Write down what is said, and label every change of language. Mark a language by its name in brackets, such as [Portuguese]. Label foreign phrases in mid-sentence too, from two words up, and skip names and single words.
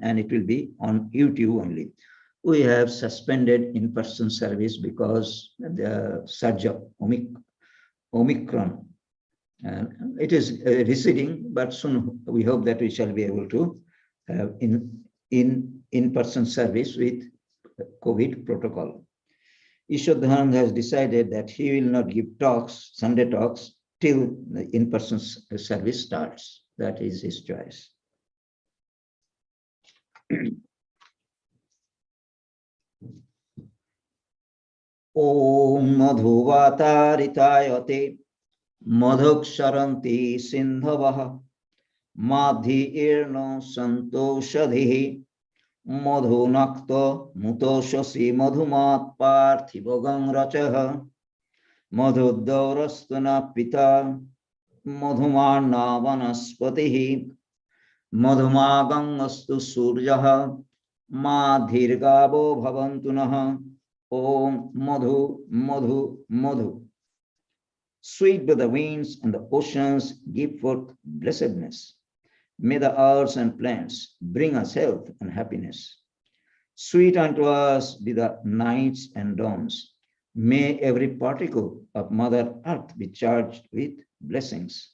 [English] and it will be on YouTube only. We have suspended in-person service because the surge of Omicron, and it is receding, but soon we hope that we shall be able to have in-person service with COVID protocol. Ishwadhananda has decided that he will not give talks, Sunday talks, till the in-person service starts. That is his choice. [Sanskrit] ॐ मधुवातऋतायते मधुक्षरन्ति सिन्धवः माध्वीः नः सन्त्वोषधीः मधुनक्तम् उतोषसो मधुमत् पार्थिवं रजः मधुद्यौरस्तु नः पिता मधुमान्नो वनस्पतिः मधुमानस्तु सूर्यः माध्वीर्गावो भवन्तु नः ॐ मधु, मधु, मधु. [English] Sweet by the winds and the oceans give forth blessedness. May the earths and plants bring us health and happiness. Sweet unto us be the nights and dawns. May every particle of Mother Earth be charged with blessings.